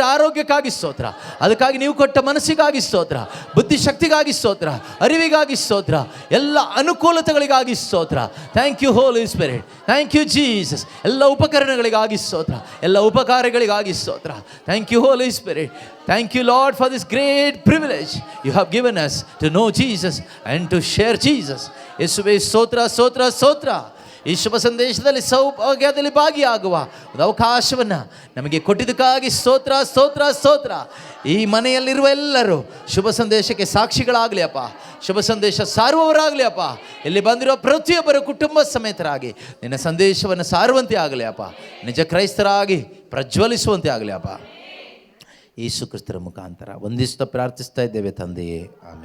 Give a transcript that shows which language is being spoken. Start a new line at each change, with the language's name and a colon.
Kannada: ಕೊಟ್ಟ ಆರೋಗ್ಯಕ್ಕಾಗಿ ಸ್ತೋತ್ರ, ಅದಕ್ಕಾಗಿ ನೀವು ಕೊಟ್ಟ ಮನಸ್ಸಿಗಾಗಿ ಸ್ತೋತ್ರ, ಬುದ್ಧಿಶಕ್ತಿಗಾಗಿ ಸ್ತೋತ್ರ, ಅರಿವಿಗಾಗಿ ಸ್ತೋತ್ರ, ಎಲ್ಲ ಅನುಕೂಲತೆಗಳಿಗಾಗಿ ಸ್ತೋತ್ರ.
English: Thank you Holy Spirit, thank you Jesus.
Kannada: ಎಲ್ಲ ಉಪಕರಣಗಳಿಗಾಗಿ ಸ್ತೋತ್ರ, ಎಲ್ಲ ಉಪಕಾರಗಳಿಗಾಗಿ ಸ್ತೋತ್ರ.
English: Thank you Holy Spirit. Thank you, Lord, for this great privilege you have given us to know Jesus and to share Jesus.
Kannada: ಯೇಸುವೇ ಸ್ತೋತ್ರ, ಸ್ತೋತ್ರ, ಸ್ತೋತ್ರ. ಈ ಶುಭ ಸಂದೇಶದಲ್ಲಿ ಸೌಭಾಗ್ಯದಲ್ಲಿ ಭಾಗಿಯಾಗುವ ಒಂದು ಅವಕಾಶವನ್ನು ನಮಗೆ ಕೊಟ್ಟಿದ್ದಕ್ಕಾಗಿ ಸ್ತೋತ್ರ, ಸ್ತೋತ್ರ, ಸ್ತೋತ್ರ. ಈ ಮನೆಯಲ್ಲಿರುವ ಎಲ್ಲರೂ ಶುಭ ಸಂದೇಶಕ್ಕೆ ಸಾಕ್ಷಿಗಳಾಗಲಿ ಅಪ್ಪ, ಶುಭ ಸಂದೇಶ ಸಾರುವವರಾಗಲಿ ಅಪ್ಪ. ಇಲ್ಲಿ ಬಂದಿರುವ ಪ್ರತಿಯೊಬ್ಬರು ಕುಟುಂಬ ಸಮೇತರಾಗಿ ನಿನ್ನ ಸಂದೇಶವನ್ನು ಸಾರುವಂತೆ ಆಗಲಿ ಅಪ್ಪ, ನಿಜ ಕ್ರೈಸ್ತರಾಗಿ ಪ್ರಜ್ವಲಿಸುವಂತೆ ಆಗಲಿ ಅಪ್ಪ. ಯೇಸು ಕ್ರಿಸ್ತರ ಮುಖಾಂತರ ವಂದಿಸುತ್ತಾ ಪ್ರಾರ್ಥಿಸ್ತಾ ಇದ್ದೇವೆ ತಂದೆಯೇ, ಆಮೆನ್.